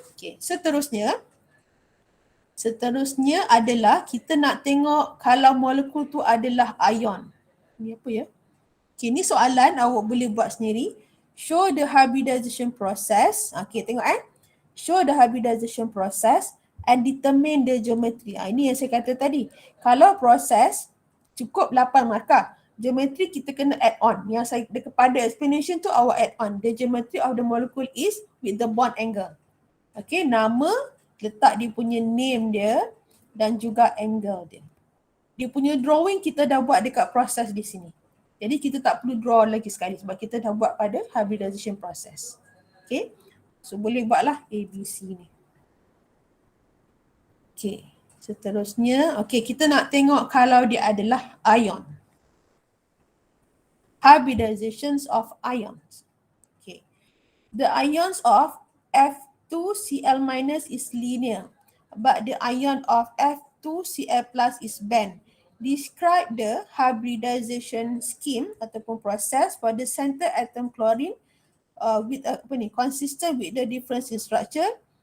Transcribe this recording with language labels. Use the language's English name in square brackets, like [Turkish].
[Malay] Okay, seterusnya adalah kita nak tengok kalau molekul tu adalah ion. Ni apa ya? Okay, ni soalan awak boleh buat sendiri. [English] Show the hybridization process. Okay, [Malay] tengok [English] Show the hybridization process and determine the geometry. [Malay] Ini yang saya kata tadi. Kalau proses cukup 8 markah. Geometri kita kena add on. Yang saya kepada explanation tu awak add on. [English] The geometry of the molecule is with the bond angle. [Malay] Okay, nama, letak dia punya name dia dan juga angle dia. Dia punya drawing kita dah buat dekat proses di sini. Jadi kita tak perlu draw lagi sekali sebab kita dah buat pada hybridization process. Okay, so boleh buatlah A, B, C ni. Okay, seterusnya, okay, kita nak tengok kalau dia adalah ion. [English] Hybridizations of ions. Okay, the ions of F2Cl- is linear, but the ion of F2Cl+ is bent. Describe the hybridization scheme [Malay] ataupun proses [English] for the center atom chlorine with consistent with the difference in structure.